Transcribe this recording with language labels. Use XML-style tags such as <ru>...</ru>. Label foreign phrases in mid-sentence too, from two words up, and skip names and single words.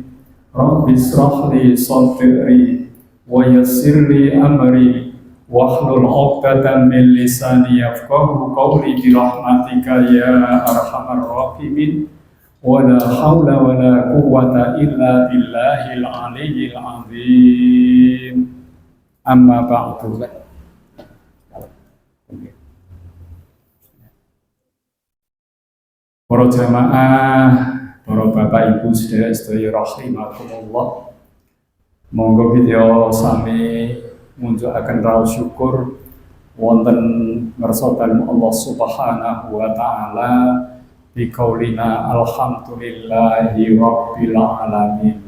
<ar>رب اشرح لي صدري ويسر لي أمري واحلل عقدة من لساني يفقهوا قولي برحمتك يا أرحم الراحمين. ولا حول ولا قوة إلا بالله العلي العظيم. أما بعد.</ar> <jv>Para jamaah, para bapak ibu sedherek sedaya rahimakumullah. Monggo kita sami munjukaken raos syukur wonten ngarsa dalem Allah</jv> <ar>سبحانه وتعالى بقولنا الحمد لله رب العالمين.</ar>